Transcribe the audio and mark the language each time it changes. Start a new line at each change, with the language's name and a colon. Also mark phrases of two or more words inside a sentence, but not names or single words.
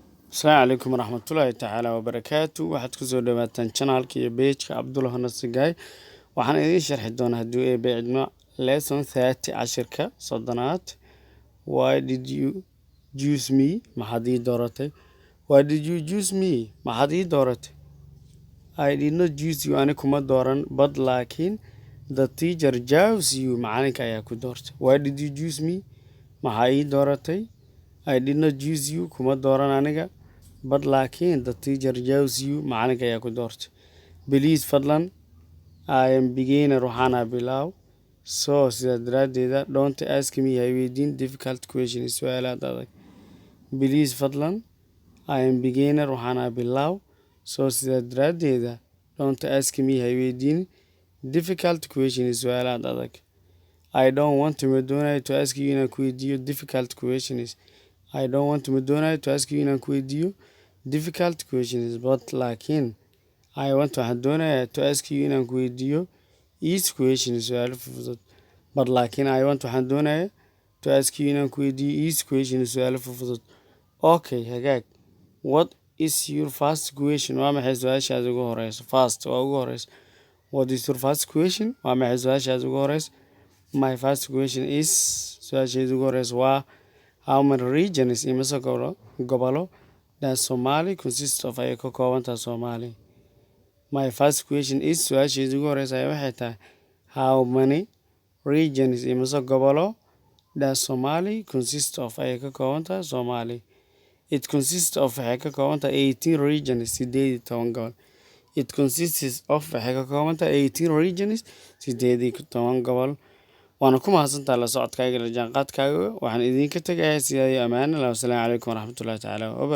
Arabic: السلام عليكم ورحمة الله تعالى وبركاته.
Somali: waxaad ku soo dhawaataan channelka iyo page-ka Cabdulla Hanasigay. waxaan idin sharxi doonaa haddii ay beecno lesson 30 cashirka soddonaad.
English: Why did you choose me?
Somali: maxaad ii dooratay?
English: Why did you choose me?
Somali: maxaad ii dooratay?
English: I did not choose you,
Somali: ani kuma dooran,
English: but laakiin the teacher chose you,
Somali: macalinka ayaa ku doortay.
English: Why did you choose me?
Somali: maxaa ii dooratay?
English: I did not choose you,
Somali: kuma dooran aniga,
English: but laakiin the teacher chose you,
Somali: macalinka ayaa ku doortay.
English: Please fadlan, I am beginner,
Somali: waxaana bilow. So sidaa daraaddeeda,
English: don't ask me,
Somali: ha weydiin
English: difficult questions,
Somali: su'aalaad adag.
English: Please fadlan, I am beginner,
Somali: waxaana bilow. So sidaa daraaddeeda,
English: don't ask me,
Somali: ha weydiin
English: difficult questions,
Somali: su'aalaad adag.
English: I don't want to madonaya to ask you
Somali: inaan ku weydiiyo
English: difficult questions. I don't want to madonaya to ask you
Somali: inaan ku weydiiyo
English: difficult questions, but laakiin I want
Somali: waxaan doonayaa
English: to ask you
Somali: inaan ku weydiiyo
English: easy questions,
Somali: su'aalo fudud.
English: But laakiin I want
Somali: waxaan doonayaa
English: to ask you
Somali: inaan ku weydiiyo
English: easy questions,
Somali: su'aalo fudud. Okay, hagaag.
English: What is your first question?
Somali: waa maxay su'aashaada ugu horeysa? First waa ugu horeysa.
English: What is your first question?
Somali: waa maxay su'aashaada ugu horeysa?
English: My first question is,
Somali: su'aasheedu ugu horeysa waa,
English: how many regions
Somali: imisa gobolo
English: does Somali consist of
Somali: ay ka kooban tahay Soomaali?
English: My first question is,
Somali: su'aasheedu ugu horeysa waxay tahay,
English: how many regions
Somali: imisa gobolo
English: does Somali consist of
Somali: ay ka kooban tahay Soomaali?
English: It consists of
Somali: waxay ka kooban tahay 18 regions, 18 gobol.
English: It consists of
Somali: waxay ka kooban tahay 18 regions, 18 gobol. waana ku mahadsantahay la socodkaaga iyo la jaanqaadkaaga. waxaan idinka tegayaa sidaa iyo ammaan.
Arabic: السلام عليكم ورحمة الله تعالى وبركاته.